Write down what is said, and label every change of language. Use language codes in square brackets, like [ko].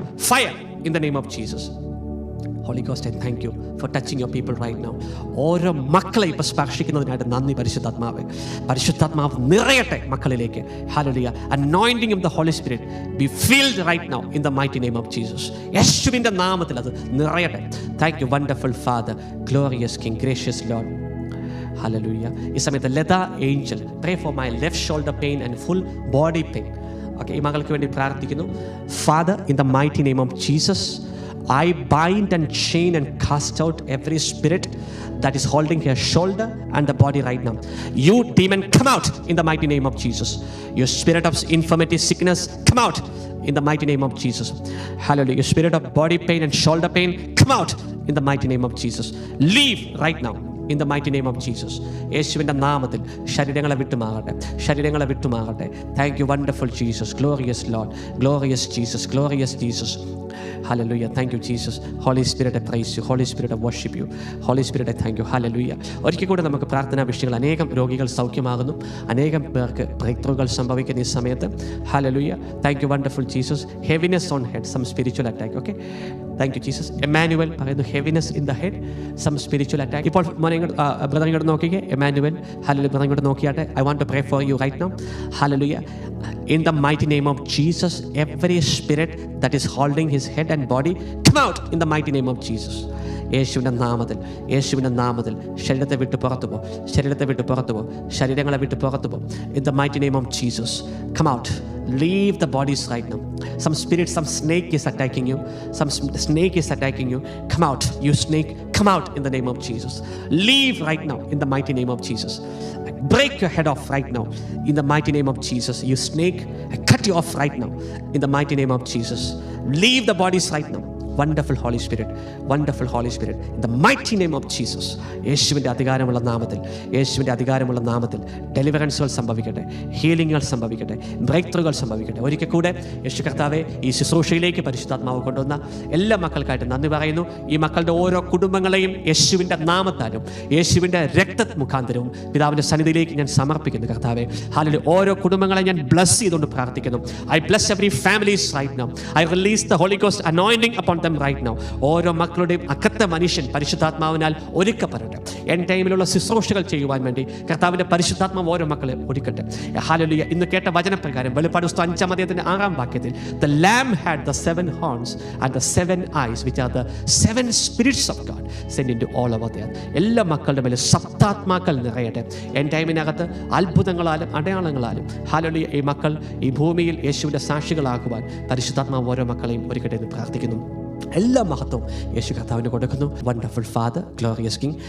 [en] Fire in the name of Jesus. Holy Ghost, I thank you for touching your people right now. [ml] ഓരോ മക്കളെ ഇപ്പോൾ സ്പർശിക്കുന്നതിനായിട്ട് നന്ദി പരിശുദ്ധാത്മാവേ. പരിശുദ്ധാത്മാവ് നിറയട്ടെ മക്കളിലേക്ക്. [en] Hallelujah. Anointing of the Holy Spirit be filled right now in the mighty name of Jesus. [ml] യേശുവിൻ്റെ നാമത്തിൽ അത് നിറയട്ടെ. [en] Thank you, wonderful Father, glorious King, gracious Lord. Hallelujah. [ml] ഈ സമയത്ത് [en] Lata Angel, pray for my left shoulder pain and full body pain. [ml] Okay, ഈ മകൾക്ക് വേണ്ടി പ്രാർത്ഥിക്കുന്നു. [en] Father, in the mighty name of Jesus, I bind and chain and cast out every spirit that is holding her shoulder and the body right now. You demon, come out in the mighty name of Jesus. You spirit of infirmity, sickness, come out in the mighty name of Jesus. Hallelujah. You spirit of body pain and shoulder pain, come out in the mighty name of Jesus. Leave right now in the mighty name of Jesus. [ml] യേശുവിൻ്റെ നാമത്തിൽ ശരീരങ്ങളെ വിട്ടുമാകട്ടെ, ശരീരങ്ങളെ വിട്ടുമാകട്ടെ. [en] Thank you, wonderful Jesus, glorious Lord, glorious Jesus, glorious Jesus. Hallelujah. Thank you, Jesus. Holy Spirit, I praise you. Holy Spirit, I worship you. Holy Spirit, I thank you. Hallelujah. [ml] ഒരിക്കൽ കൂടെ നമുക്ക് പ്രാർത്ഥനാ വിഷയങ്ങൾ, അനേകം രോഗികൾ സൗഖ്യമാകുന്നു, അനേകം പേർക്ക് ബ്രേക്ക് ത്രൂകൾ സംഭവിക്കുന്ന ഈ സമയത്ത്. [en] Hallelujah. Thank you, wonderful Jesus. Heaviness on head, some spiritual attack. Okay. Thank you Jesus. [ml] Emmanuel പറയുന്നു [en] Heaviness in the head, some spiritual attack. [ml] ഇപ്പോൾ മോനെ ബ്രദർ ഇങ്ങോട്ട് നോക്കിക്കേ. [en] Emmanuel, hallelujah. [ml] ബ്രദർ ഇങ്ങോട്ട് നോക്കിയാട്ടെ. [en] I want to pray for you right now. Hallelujah. In the mighty name of Jesus, every spirit that is holding his head and body, come out in the mighty name of Jesus. [ml] യേശുവിൻ്റെ നാമത്തിൽ, യേശുവിൻ്റെ നാമത്തിൽ ശരീരത്തെ വിട്ട് പുറത്തു പോ, ശരീരത്തെ വിട്ട് പുറത്തു പോ, ശരീരങ്ങളെ വിട്ട് പുറത്തു പോ. [en] In the mighty name of Jesus, come out. Leave the bodies right now. Some spirit, some snake is attacking you. Some snake is attacking you. Come out, you snake. Come out in the name of Jesus. Leave right now in the mighty name of Jesus. Break your head off right now in the mighty name of Jesus. You snake, I cut you off right now in the mighty name of Jesus. Leave the bodies right now. Wonderful Holy Spirit, wonderful Holy Spirit, in the mighty name of Jesus. [ml] യേശുവിൻ്റെ അധികാരമുള്ള നാമത്തിൽ, യേശുവിൻ്റെ അധികാരമുള്ള നാമത്തിൽ ഡെലിവറൻസുകൾ സംഭവിക്കട്ടെ, ഹീലിങ്ങുകൾ സംഭവിക്കട്ടെ, break ത്രൂകൾ സംഭവിക്കട്ടെ. ഒരിക്കൽ കൂടെ യേശു കർത്താവെ, ഈ ശുശ്രൂഷയിലേക്ക് പരിശുദ്ധാത്മാവ് കൊണ്ടുവന്ന എല്ലാ മക്കൾക്കായിട്ട് നന്ദി പറയുന്നു. ഈ മക്കളുടെ ഓരോ കുടുംബങ്ങളെയും യേശുവിൻ്റെ നാമത്താലും യേശുവിൻ്റെ രക്ത മുഖാന്തരവും പിതാവിൻ്റെ സന്നിധിയിലേക്ക് ഞാൻ സമർപ്പിക്കുന്നു കർത്താവെ. ഹല്ലേലൂയ. ഓരോ കുടുംബങ്ങളെ ഞാൻ ബ്ലസ് ചെയ്തുകൊണ്ട് പ്രാർത്ഥിക്കുന്നു. [en] I bless every families right now. I release the holy ghost anointing upon them right now. [ml] ഓരോ മക്കളുടെയും അകത്ത മനുഷ്യൻ പരിശുദ്ധാത്മാവിനാൽ ഒരുക്കപ്പെടട്ടെ. എൻ ടൈമിലുള്ള ശുശ്രൂഷകൾ ചെയ്യുവാൻ വേണ്ടി കർത്താവിൻ്റെ പരിശുദ്ധാത്മാവ് ഓരോ മക്കളെ ഒരുക്കട്ടെ. ഹല്ലേലൂയ. ഇന്ന് കേട്ട വചനപ്രകാരം വെളിപ്പാട് പുസ്തകം 5-ാം അധ്യായത്തിന്റെ 6-ാം വാക്യത്തിൽ [en] the lamb had the 7 horns and the 7 eyes which are the 7 spirits of God sent into all over the earth. [ml] എല്ലാ മക്കളുടെ മേലെ സപ്താത്മാക്കൾ നിറയട്ടെ. എൻ ടൈമിനകത്ത് അത്ഭുതങ്ങളാലും അടയാളങ്ങളാലും ഹല്ലേലൂയ ഈ മക്കൾ ഈ ഭൂമിയിൽ യേശുവിൻ്റെ സാക്ഷികളാകുവാൻ പരിശുദ്ധാത്മാവ് ഓരോ മക്കളെയും ഒരുക്കട്ടെ എന്ന് പ്രാർത്ഥിക്കുന്നു. എല്ലാ മഹത്വവും യേശു കർത്താവിന് കൊടുക്കുന്നു. [en] Wonderful father, glorious king.